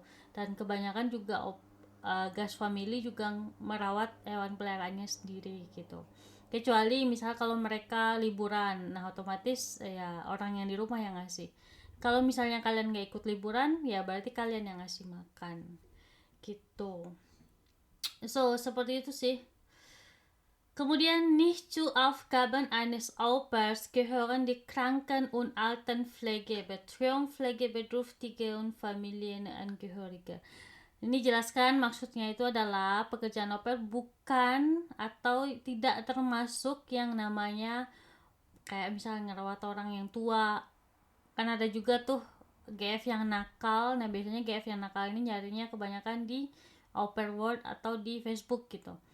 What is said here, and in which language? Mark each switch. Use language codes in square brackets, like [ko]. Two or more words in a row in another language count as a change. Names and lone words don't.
[id] Dan kebanyakan juga gas family juga merawat hewan peliharaannya sendiri gitu, kecuali misal kalau mereka liburan, nah otomatis ya orang yang di rumah yang ngasih. Kalau misalnya kalian gak ikut liburan ya berarti kalian yang ngasih makan gitu. So seperti itu sih. [de] Kemudian nicht zu Aufgaben eines Au-pairs gehören die Kranken- und Altenpflege, Betreuung pflegebedürftige und Familienangehörige. [id] Ini jelaskan maksudnya itu adalah pekerjaan au pair bukan atau tidak termasuk yang namanya kayak misalnya ngerawat orang yang tua. Kan ada juga tuh GF yang nakal. Nah biasanya GF yang nakal ini nyarinya kebanyakan di au pair world atau di Facebook gitu.